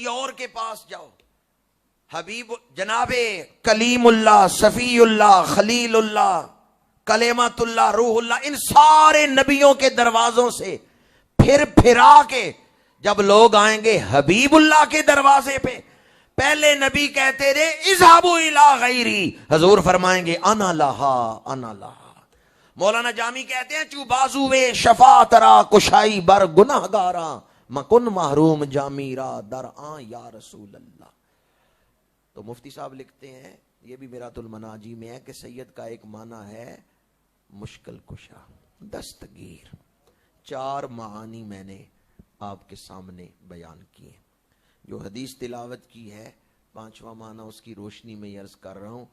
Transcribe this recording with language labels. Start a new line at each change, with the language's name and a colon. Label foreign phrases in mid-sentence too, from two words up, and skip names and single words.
Urdu: اور کے پاس جاؤ، حبیب جناب کلیم اللہ، صفی اللہ، خلیل اللہ، کلمت اللہ، روح اللہ، ان سارے نبیوں کے دروازوں سے پھر پھرا کے جب لوگ آئیں گے حبیب اللہ کے دروازے پہ، پہلے نبی کہتے رہے
Arabic: اذهبوا الی غیری،
Urdu: حضور فرمائیں گے
Arabic: انا لہا انا لہا۔
Urdu: مولانا جامی کہتے ہیں
Persian: چو بازوے شفاعت را کشائی بر گناہ گاراں، مکن محروم جامی را در آن
Arabic: یا رسول اللہ۔
Urdu: تو مفتی صاحب لکھتے ہیں، یہ بھی میرات المناجی میں ہے، کہ سید کا ایک معنی ہے مشکل کشا، دستگیر۔ چار معانی میں نے آپ کے سامنے بیان کیے۔ جو حدیث تلاوت کی ہے، پانچواں معنی اس کی روشنی میں عرض کر رہا ہوں۔